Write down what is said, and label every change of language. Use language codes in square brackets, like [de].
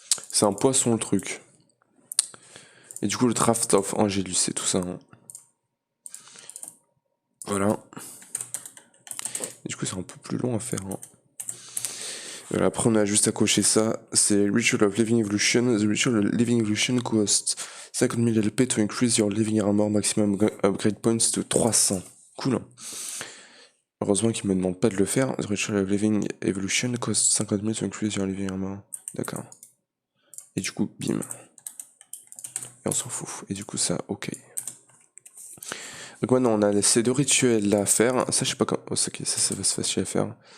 [fr] C'est un poisson, le truc. Et du coup, le Draft of Angelus, c'est tout ça. Hein. Voilà. Et du coup, c'est un peu plus long à faire. Hein. Voilà, après, on a juste à cocher ça. C'est Ritual of Living Evolution. [en] The Ritual of Living Evolution costs 50 000 LP to increase your living armor maximum upgrade points to 300. [fr] Cool. Heureusement qu'il me demande pas de le faire. [en] The Ritual of Living Evolution costs 50 000 to increase your living armor. [fr] D'accord. Et du coup, bim. Et on s'en fout. Et du coup, ça, ok. Donc maintenant, on a ces deux rituels là à faire. Ça, je sais pas comment... Oh, ok, ça va se facile à faire.